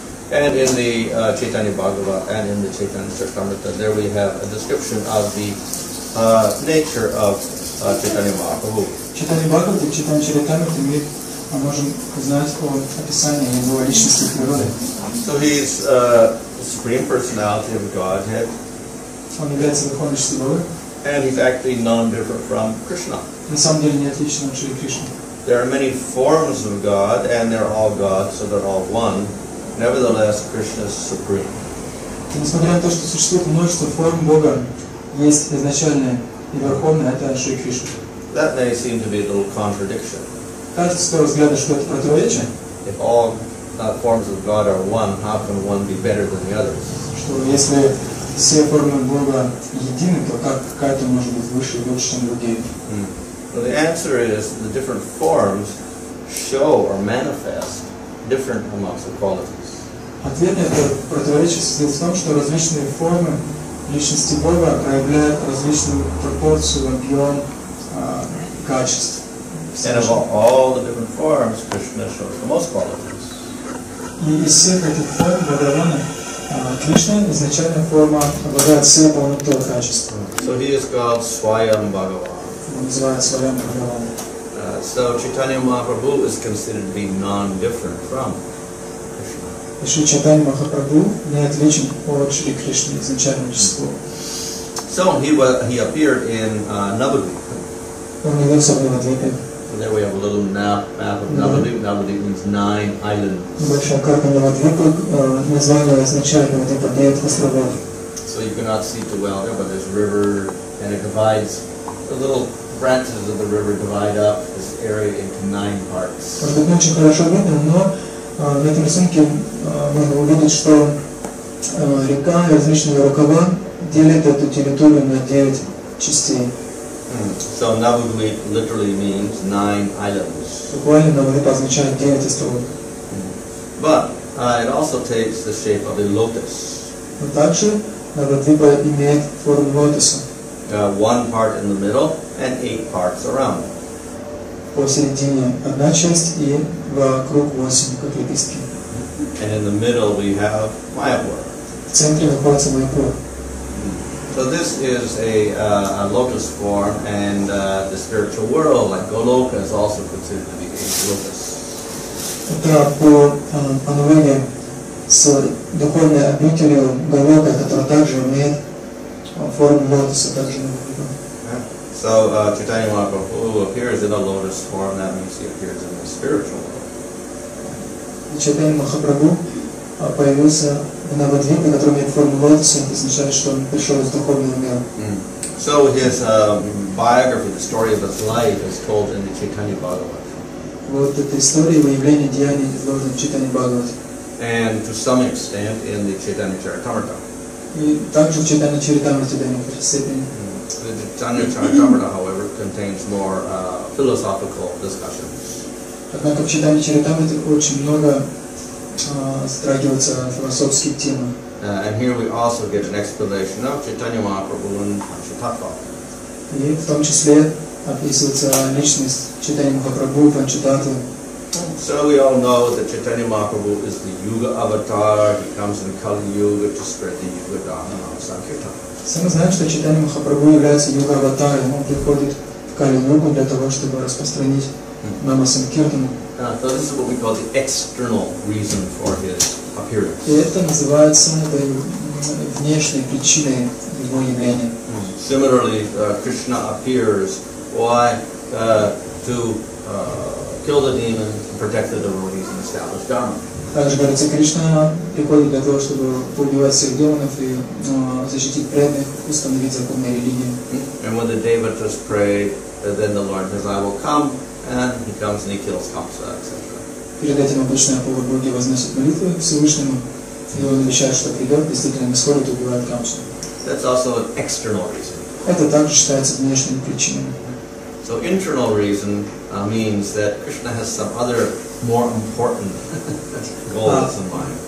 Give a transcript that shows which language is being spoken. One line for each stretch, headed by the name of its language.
English: And in the Chaitanya Bhagavata and in the Chaitanya Charitamrita, there we have a description of the nature of Chaitanya Mahaprabhu.
Russian: Читание Бхагавата и Читание Чаритамриты мы можем узнать о описании его личности и природы.
English: So he's the Supreme Personality of Godhead.
Russian: Он является Верховной Личностью Бога.
English: And he's actually non-different from Krishna.
Russian: На самом деле не отличен от Шри Кришны.
English: There are many forms of God, and they're all God, so they're all one. Nevertheless, Krishna is supreme.
Russian: Несмотря на то, что существует множество форм Бога, есть изначальная и верховная, это Шри Кришна.
English: That may seem to be a little contradiction.
Russian: Кажется, с первого взгляда, что это противоречие.
English: If all forms of God are one, how can one be better than the others?
Russian: Что если все формы Бога едины, то как какая-то может быть выше и лучше, чем другие?
English: Well, the answer is the different forms show or manifest different amounts of qualities.
Russian: Ответ на это противоречие состоит в том, что различные формы личности Бога проявляют различную пропорцию, объем, качеств.
English: And of all the different forms, Krishna shows the most qualities.
Russian: И из всех этих форм Бхагавана Кришна, изначальная форма, обладает всей полнотой качества.
English: So he is called Swayam Bhagavan.
Russian: Его называют Сваям Бхагаван.
English: So Chaitanya Mahaprabhu is considered to be non-different from Krishna.
Russian: И Шри Чайтанья Махапрабху не отличен от Шри Кришны, изначального числа.
English: So he appeared in Navadvip.
Russian: Он явился в Навадвипе.
English: And there we have a little map of Navadvip. Navadvip means 9 islands.
Russian: Небольшая карта Навадвипа, название означает Навадвипа 9 островов.
English: So you cannot see too well there, but there's a river, and it divides. The little branches of the river divide up this area into 9 parts.
Russian: Может быть, не очень хорошо видно, но на этом рисунке можно увидеть, что река и различные рукава делят эту территорию на 9 частей.
English: So Navadvip literally means 9 islands.
Russian: Буквально Навадвип означает 9 островов.
English: But it also takes the shape of a lotus.
Russian: Но также Навадвипа имеет форму лотоса.
English: 1 part in the middle and 8 parts around.
Russian: Посередине одна часть и вокруг 8, как лепестки.
English: And in the middle we have Mayapur.
Russian: В центре находится Майяпур.
English: So this is a lotus form, and the spiritual world, like Goloka, is also considered to be a lotus.
Russian: Это по аналогии с духовной обителью Галока, которая также имеет форму лотоса, также
English: So Chaitanya Mahaprabhu appears in a lotus form. That means he appears in the spiritual world.
Russian: Чайтанья Махапрабху появился в Навадвипе, который имеет форму лотоса, это означает, что он пришел из духовного мира.
English: So his biography, the story of his life, is told in the Chaitanya Bhagavata.
Russian: Вот эта история выявления деяний изложена в Чайтанье Бхагавате.
English: And to some extent in the Chaitanya Charitamrita.
Russian: И также в Чайтанье Чаритамрите до некоторой степени.
English: The Chaitanya Charitamrita, however, contains more philosophical discussions.
Russian: Однако в Чайтанье Чаритамрите очень много затрагиваются философские темы.
English: And here we also get an explanation of Chaitanya Mahaprabhu and Panchatattva.
Russian: И в том числе описывается личность Чайтаньи Махапрабху, Панчататтвы.
English: So we all know that Chaitanya Mahaprabhu is the Yuga Avatar. He comes in Kali Yuga to spread the Yuga Dharma and Sankirtan.
Russian: Все мы знаем, что Чайтанья Махапрабху является Юга Аватарой. Он приходит в Кали-югу для того, чтобы распространить Нама Санкиртану.
English: So this is what we call the external reason for his appearance.
Russian: И это называется внешней причиной его явления.
English: Similarly, Krishna appears why to kill the demons, protect the devotees, and establish dharma.
Russian: Также говорится, Кришна приходит для того, чтобы убивать всех демонов и защитить преданных, установить законные религии.
English: And when the devatas pray, then the Lord says, "I will come," and he comes and he kills Kamsa, etc.
Russian: Перед этим обычно полубоги возносят молитвы Всевышнему, и он обещает, что придет, действительно исходит и убивает Камсу.
English: That's also an external reason.
Russian: Это также считается внешними причинами.
English: So internal reason means that Krishna has some other more important goals in mind.